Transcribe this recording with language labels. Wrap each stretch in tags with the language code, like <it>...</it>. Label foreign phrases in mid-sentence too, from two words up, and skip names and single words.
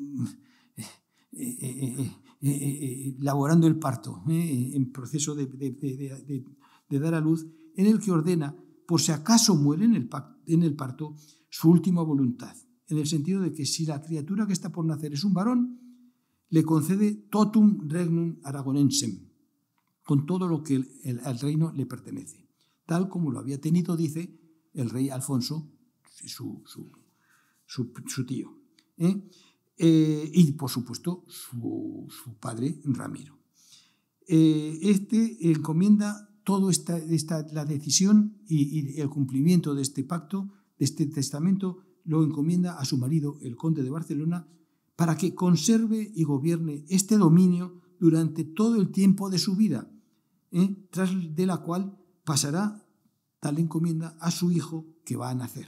<es>laborando el parto, en proceso de dar a luz, en el que ordena, por si acaso muere en el parto, su última voluntad, en el sentido de que si la criatura que está por nacer es un varón, le concede</es> <la>totum regnum aragonensem,</la> <es>con todo lo que al reino le pertenece, tal como lo había tenido, dice, el rey Alfonso, su tío, y por supuesto su padre Ramiro. Encomienda toda la decisión y el cumplimiento de este pacto, de este testamento, lo encomienda a su marido, el conde de Barcelona, para que conserve y gobierne este dominio durante todo el tiempo de su vida, tras de la cual pasará tal encomienda a su hijo que va a nacer.</es>